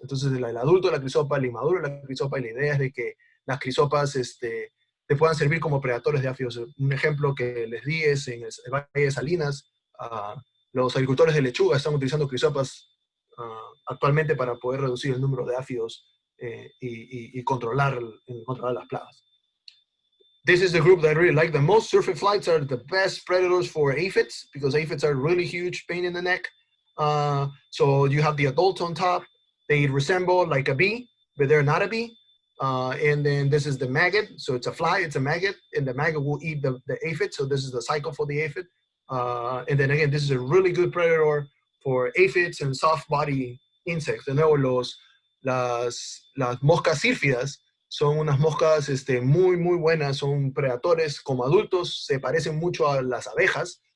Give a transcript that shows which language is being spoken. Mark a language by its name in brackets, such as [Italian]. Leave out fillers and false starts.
[Spanish] Entonces el adulto de la crisopa, el inmaduro de la crisopa, y la idea es de que las crisopas te puedan servir como predadores de áfidos. Un ejemplo que les di es en el Valle de Salinas, los agricultores de lechuga están utilizando crisopas actualmente para poder reducir el número de áfidos y controlar las plagas. [English] This is the group that I really like the most. Syrphid flies are the best predators for aphids because aphids are really huge pain in the neck. So you have the adults on top. They resemble like a bee, but they're not a bee. And then this is the maggot. So it's a fly, it's a maggot, and the maggot will eat the aphid. So this is the cycle for the aphid. And then again, this is a really good predator for aphids and soft body insects. [Spanish] De nuevo, las moscas sírfidas son unas moscas muy, muy buenas, son predadores como adultos, se parecen mucho a las abejas.